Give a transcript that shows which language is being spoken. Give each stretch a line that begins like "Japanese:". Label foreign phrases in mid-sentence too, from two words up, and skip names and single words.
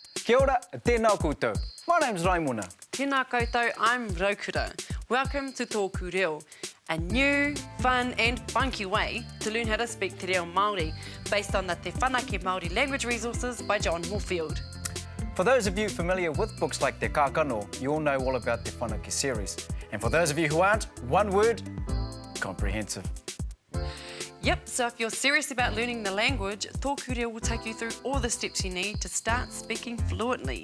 Māori: Kia ora, tēnā koutou.
English: My name's Raimona.
Māori: Tēnā koutou,
English: I'm Kura. Welcome to Tōku Reo, a new, fun and funky way to learn how to speak
Māori: te reo Māori
English: based on the Te Whanake Māori language resources by John Moorfield. For those of you familiar with books like Te Kākano, you all know all about the Whanake series. And for those of you who aren't, one word, comprehensive. Yep, so if you're serious about learning the language, Tōku Reo will take you through all the steps you need to start speaking fluently.